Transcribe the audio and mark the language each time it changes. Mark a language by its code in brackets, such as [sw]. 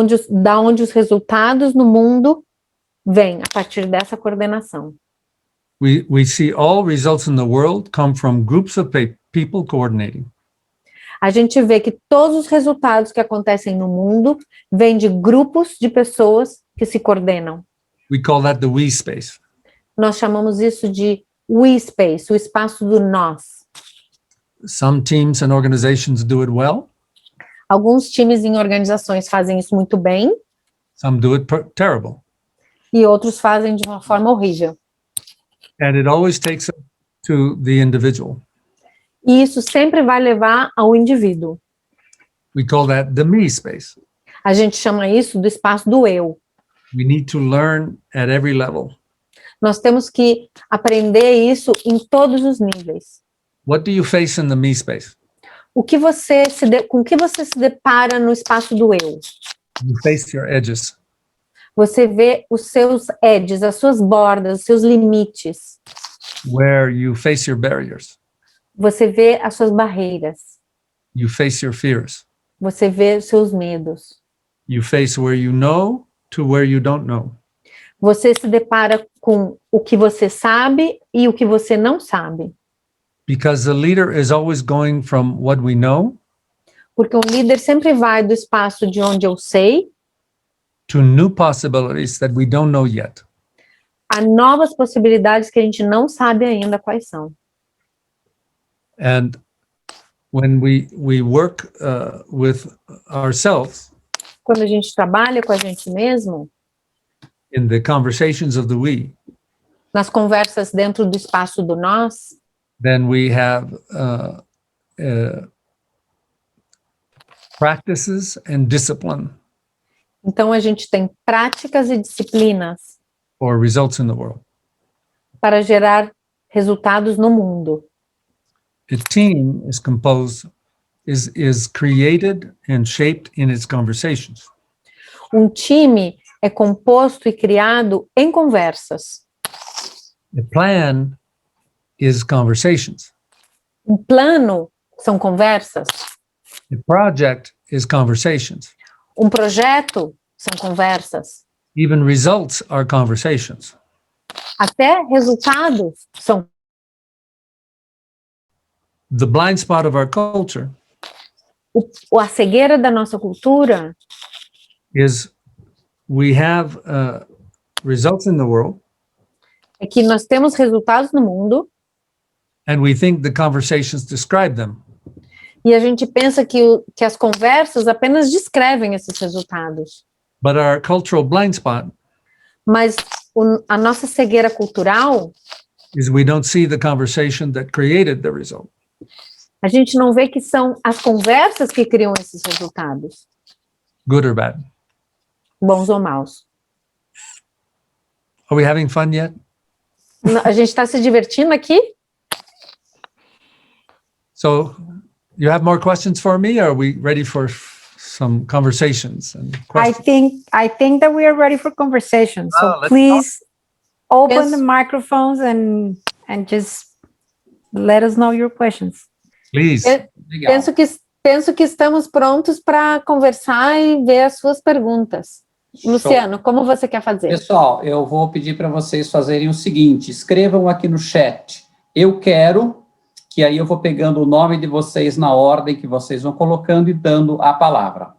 [pt] da onde os resultados no mundo vêm a partir dessa coordenação. [en] we see all results in the world come from groups of people coordinating. [pt] A gente vê que todos os resultados que acontecem no mundo vêm de grupos de pessoas que se coordenam. [en] We call that the we space. [pt] Nós chamamos isso de we space, o espaço do nós. [en] Some teams and organizations do it well, [pt] Alguns times em organizações fazem isso muito bem [en] some do it terrible. [pt] e outros fazem de uma forma horrível. [en] And it always takes us to the individual. [pt] E isso sempre vai levar ao indivíduo. [en] We call that the me space. [pt] A gente chama isso do espaço do eu. [en] We need to learn at every level. [pt] Nós temos que aprender isso em todos os níveis. [en] What do you face in the me space? [pt] Com que você se depara no espaço do eu? [en] You face your edges. [pt] Você vê os seus edges, as suas bordas, os seus limites. [en] Where you face your barriers. [pt] Você vê as suas barreiras. [en] You face your fears. [pt] Você vê os seus medos. [en] You face where you know to where you don't know. [pt] Você se depara com o que você sabe e o que você não sabe. [en] because the leader is always going from what we know [pt] Porque um líder sempre vai do espaço de onde eu sei [en] to new possibilities that we don't know yet. [pt] a novas possibilidades que a gente não sabe ainda quais são. [en] And when we work with ourselves [pt] Quando a gente trabalha com a gente mesmo, [en] in the conversations of the we, [pt] nas conversas dentro do espaço do nós, [en] then we have practices and discipline [pt] então a gente tem práticas e disciplinas [en] for results in the world. [pt] para gerar resultados no mundo. [en] A team is composed, is created and shaped in its conversations. [pt] Um time é composto e criado em conversas. [en] A plan is conversations. [pt] Um plano são conversas. [en] A project is conversations. [pt] Um projeto são conversas. [en] Even results are conversations. [pt] Até resultados são. [en] The blind spot of our culture [pt] A cegueira da nossa cultura [en] is we have results in the world, [pt] é que nós temos resultados no mundo [en] and we think the conversations describe them. [pt] e a gente pensa que as conversas apenas descrevem esses resultados. [en] But our cultural blind spot [pt] Mas a nossa cegueira cultural, [en] is we don't see the conversation that created the result. [pt] a gente não vê que são as conversas que criam esses resultados, [en] Good or bad. [pt] bons ou maus. [en] Are we having fun yet? [pt] A gente está se divertindo aqui? [en] So you have more questions for me? Or are we ready for some conversations and I questions? think that we are ready for conversation. So let's please open Yes. the microphones and just let us know your questions. Please. [pt] Legal. Penso que estamos prontos para conversar e ver as suas perguntas. Luciano, como você quer fazer? Pessoal, eu vou pedir para vocês fazerem o seguinte, escrevam aqui no chat, eu quero, que aí eu vou pegando o nome de vocês na ordem que vocês vão colocando e dando a palavra.